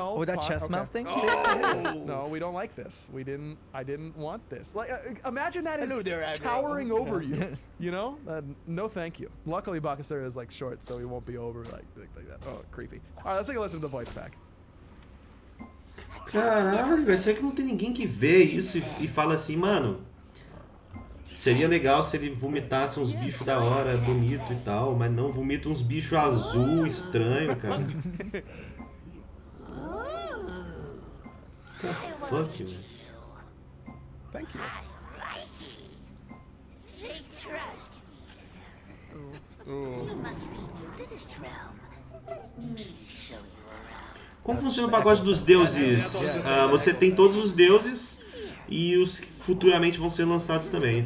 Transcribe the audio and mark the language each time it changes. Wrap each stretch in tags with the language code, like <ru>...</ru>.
<en>Oh, that chest mouth thing? No, we don't like this. I didn't want this. Like, imagine that is towering over you. You know? No, thank you. Luckily, Bakasura is like short, so he won't be over like that. Oh, creepy. All right, let's take a listen to the voice pack.</en> <pt>Caralho, velho, será que não tem ninguém que vê isso e fala assim, mano, seria legal se ele vomitasse uns bichos da hora, bonito e tal, mas não, vomita uns bichos azul, estranho, cara.</pt> <en>Fuck you, man. Thank you. They trust you. You must be new to this realm. Me show you around.</en> <pt>Como funciona o pacote dos deuses? Você tem todos os deuses e os que futuramente vão ser lançados também.</pt>